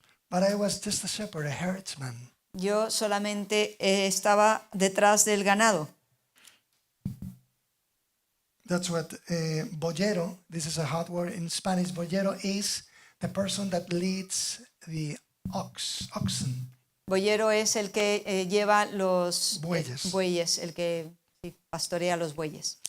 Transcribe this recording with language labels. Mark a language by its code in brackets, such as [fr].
[en] but I was just a shepherd, a herdsman. [es] Yo solamente estaba detrás del ganado. [en] That's what boyero, this is a hard word in Spanish, boyero is the person that leads the oxen. [es] Boyero es el que lleva los Bueyes. el que pastorea los bueyes.